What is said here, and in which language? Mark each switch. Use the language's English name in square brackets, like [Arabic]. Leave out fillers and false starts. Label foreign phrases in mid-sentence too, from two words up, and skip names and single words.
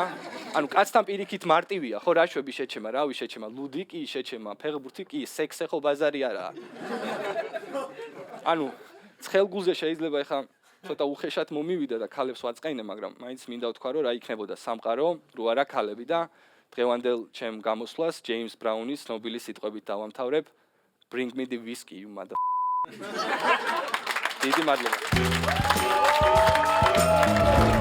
[Georgian] ანუ კაცთან პირიქით მარტივია, ხო რა შვები შეჩემა, რავი შეჩემა, ლუდი კი შეჩემა, ფეხბურთი კი, სექსე ხო ბაზარი არაა. ანუ ცხელგულზე შეიძლება ეხა ცოტა უხეშად მომივიდა და ქალებს ვაწყენე, მაგრამ მაინც მინდა ვთქვა, რომ რა იქნებოდა სამყარო, რო არა ქალები და დღევანდელ ჩემ გამოსვლას ჯეიმს ბრაუნის ცნობილი სიტყვებით დავამთავრებ. [English] Bring me the whiskey, you mother. [Georgian] დიდი მადლობა.